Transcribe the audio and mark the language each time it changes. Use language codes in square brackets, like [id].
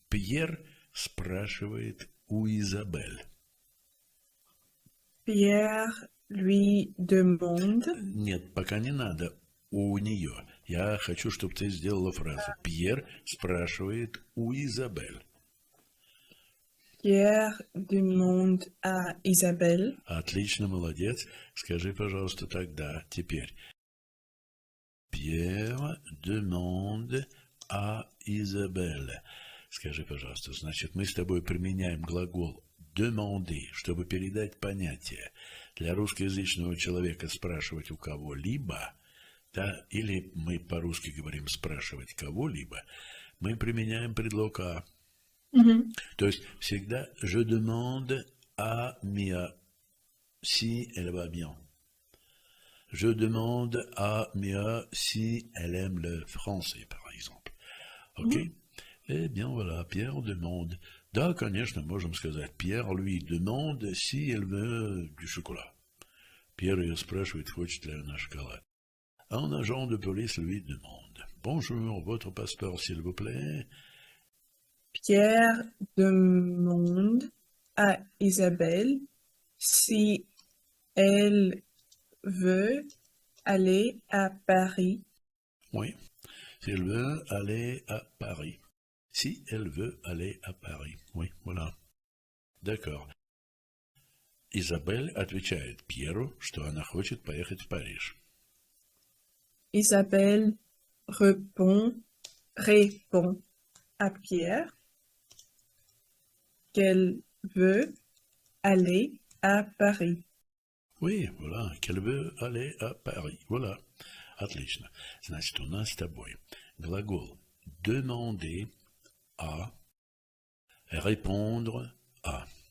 [ru] Пьер спрашивает у Изабель. [fr] Pierre lui demande. [ru] Нет, пока не надо. У нее. Я хочу, чтобы ты сделала фразу. Пьер спрашивает у Изабель. [fr] Pierre demande à Isabelle. [ru] Отлично, молодец. Скажи, пожалуйста, тогда, теперь. [fr] Pierre demande à Isabelle. [ru] Скажи, пожалуйста, значит, мы с тобой применяем глагол demander, чтобы передать понятие. Для русскоязычного человека спрашивать у кого-либо, да, или мы по-русски говорим спрашивать кого-либо, мы применяем предлог «à». То есть всегда [fr] je demande à Mia si elle va bien. Je demande à Mia si elle aime le français, par exemple. Ok? Eh bien voilà, Pierre demande. [ru] Да, конечно, можем сказать. [fr] Pierre lui demande si elle veut du chocolat. [ru] Pierre ее спрашивает, хочет ли она шоколад. [fr] Un agent de police lui demande. Bonjour, votre passeport, s'il vous plaît. Pierre demande à Isabelle si elle veut aller à Paris. Oui, si elle veut aller à Paris. Si elle veut aller à Paris. Oui, voilà. D'accord. [ru] Изабель отвечает Пьеру, что она хочет поехать в Париж. [fr] Isabelle répond à Pierre qu'elle veut aller à Paris. Oui, voilà, qu'elle veut aller à Paris. [ru] Voilà. Отлично. Значит, у нас с тобой глагол demander à, répondre à.